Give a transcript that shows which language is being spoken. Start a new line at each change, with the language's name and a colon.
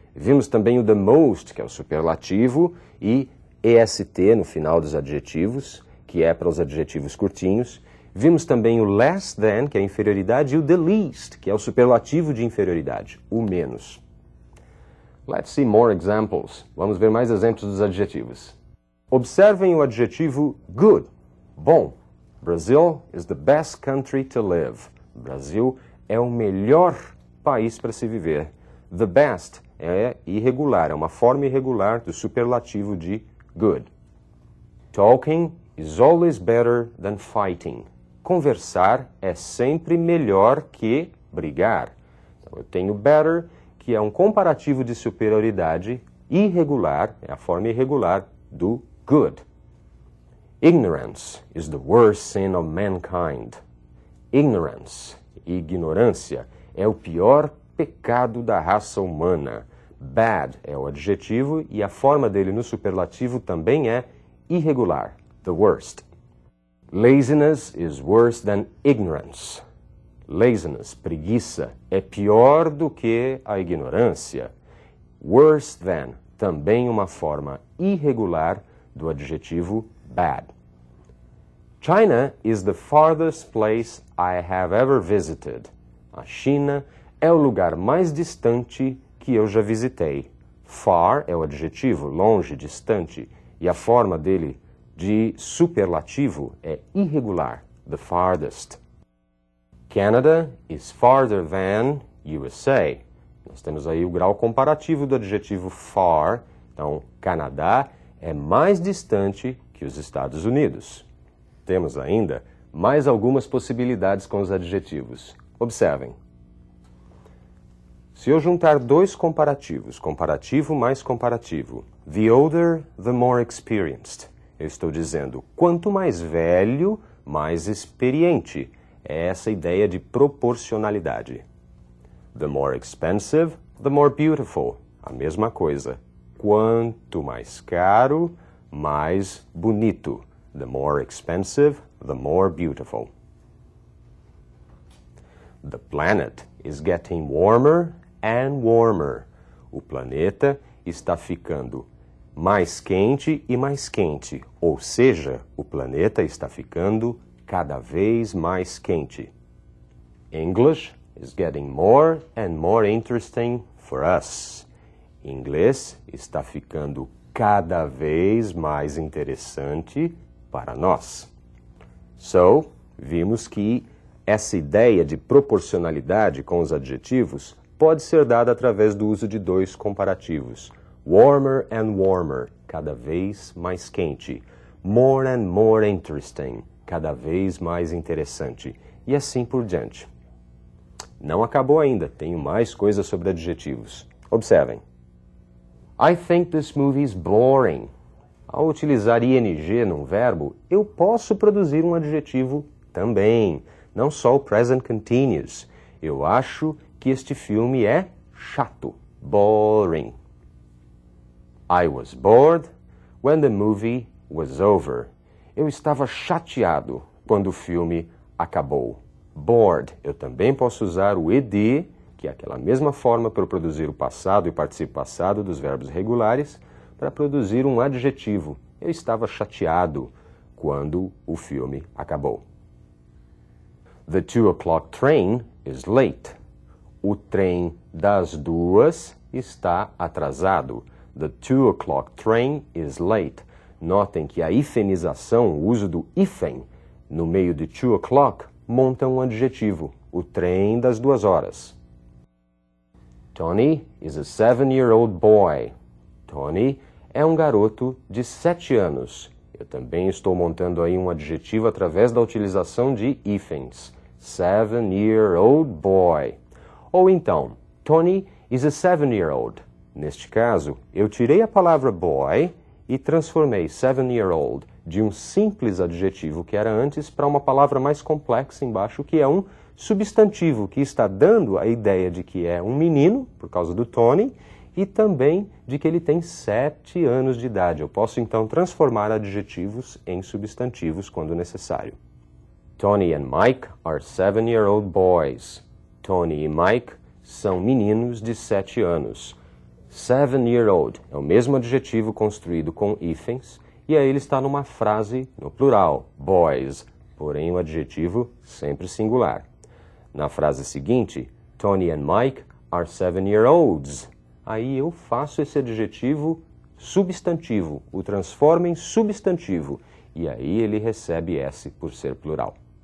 Portuguese: Vimos também o the most, que é o superlativo, e est no final dos adjetivos, que é para os adjetivos curtinhos. Vimos também o less than, que é a inferioridade, e o the least, que é o superlativo de inferioridade, o menos.
English: Let's see more examples.
Portuguese: Vamos ver mais exemplos dos adjetivos. Observem o adjetivo good, bom.
English: Brazil is the best country to live.
Portuguese: Brasil é o melhor país para se viver. The best é irregular, é uma forma irregular do superlativo de good.
English: Talking is always better than fighting.
Portuguese: Conversar é sempre melhor que brigar. Então, eu tenho better, que é um comparativo de superioridade irregular, é a forma irregular do good.
English: Ignorance is the worst sin of mankind.
Portuguese: Ignorance, ignorância, é o pior pecado da raça humana. Bad é o adjetivo e a forma dele no superlativo também é irregular, the worst.
English: Laziness is worse than ignorance.
Portuguese: Laziness, preguiça, é pior do que a ignorância. Worse than, também uma forma irregular do adjetivo bad.
English: China is the farthest place I have ever visited.
Portuguese: A China é o lugar mais distante que eu já visitei. Far é o adjetivo, longe, distante, e a forma dele de superlativo é irregular, the farthest.
English: Canada is farther than USA.
Portuguese: Nós temos aí o grau comparativo do adjetivo far. Então, Canadá é mais distante que os Estados Unidos. Temos ainda mais algumas possibilidades com os adjetivos. Observem. Se eu juntar dois comparativos, comparativo mais comparativo,
English: the older, the more experienced,
Portuguese: eu estou dizendo, quanto mais velho, mais experiente. É essa ideia de proporcionalidade.
English: The more expensive, the more beautiful.
Portuguese: A mesma coisa. Quanto mais caro, mais bonito.
English: The more expensive, the more beautiful. The planet is getting warmer and warmer.
Portuguese: O planeta está ficando mais quente e mais quente, ou seja, o planeta está ficando cada vez mais quente.
English: English is getting more and more interesting for us.
Portuguese: Inglês está ficando cada vez mais interessante para nós. So, vimos que essa ideia de proporcionalidade com os adjetivos pode ser dada através do uso de dois comparativos.
English: Warmer and warmer,
Portuguese: cada vez mais quente.
English: More and more interesting,
Portuguese: cada vez mais interessante. E assim por diante. Não acabou ainda, tenho mais coisas sobre adjetivos. Observem.
English: I think this movie is boring.
Portuguese: Ao utilizar ing num verbo, eu posso produzir um adjetivo também, não só o present continuous. Eu acho que este filme é chato, boring.
English: I was bored when the movie was over.
Portuguese: Eu estava chateado quando o filme acabou. Bored, eu também posso usar o ed, que é aquela mesma forma para eu produzir o passado e participo passado dos verbos regulares, para produzir um adjetivo. Eu estava chateado quando o filme acabou.
English: The 2:00 train is late.
Portuguese: O trem das 2 está atrasado.
English: The 2:00 train is late.
Portuguese: Notem que a hifenização, o uso do hífen, no meio de 2:00, monta um adjetivo, o trem das 2 horas.
English: Tony is a 7-year-old boy.
Portuguese: Tony é um garoto de 7 anos. Eu também estou montando aí um adjetivo através da utilização de hífens.
English: 7-year-old boy.
Portuguese: Ou então,
English: Tony is a 7-year-old.
Portuguese: Neste caso, eu tirei a palavra boy e transformei 7-year-old de um simples adjetivo que era antes para uma palavra mais complexa embaixo, que é um substantivo, que está dando a ideia de que é um menino, por causa do Tony, e também de que ele tem 7 anos de idade. Eu posso então transformar adjetivos em substantivos quando necessário.
English: Tony and Mike are 7-year-old boys.
Portuguese: Tony e Mike são meninos de 7 anos. 7-year-old é o mesmo adjetivo construído com hífens, e aí ele está numa frase no plural, boys, porém o adjetivo sempre singular. Na frase seguinte,
English: Tony and Mike are 7-year-olds.
Portuguese: Aí eu faço esse adjetivo substantivo, o transformo em substantivo, e aí ele recebe S por ser plural.